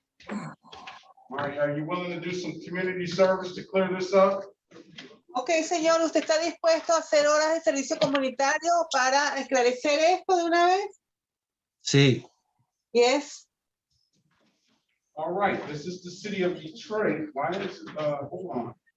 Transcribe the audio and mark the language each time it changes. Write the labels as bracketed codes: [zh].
[en] All right, are you willing to do some community service to clear this up? [es] Ok, señor, ¿usted está dispuesto a hacer horas de servicio comunitario para esclarecer esto de una vez? Sí. [en] Yes. All right, this is the city of Detroit. Why is it, hold on.